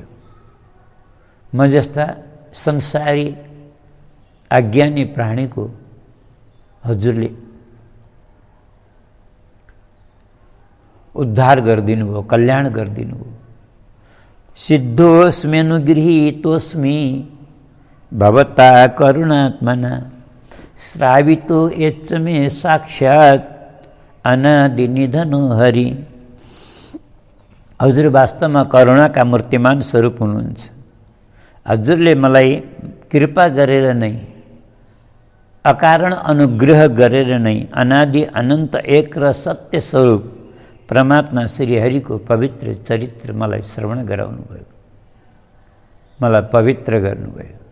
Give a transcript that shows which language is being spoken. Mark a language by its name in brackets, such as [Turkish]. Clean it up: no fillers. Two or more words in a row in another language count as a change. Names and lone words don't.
[Nepali] म जस्ता संसारी अज्ञानी प्राणीको हजुरले उद्धार गरिदिनु भयो, कल्याण गरिदिनु भयो। [Sanskrit] सिद्धोस्म्यनुगृहीतोस्मि भवता करुणात्मना श्रावितो यच्च मे साक्षात् अनादि निधनो हरि। [Nepali] हजुर वास्तवमा करुणाका मूर्तिमान स्वरूप हुनुहुन्छ। हजुरले मलाई कृपा गरेर नै, अकारण अनुग्रह गरेर नै अनादि अनन्त एक र सत्य स्वरूप परमात्मा श्रीहरिको पवित्र चरित्र मलाई श्रवण गराउनुभयो, मलाई पवित्र गर्नुभयो।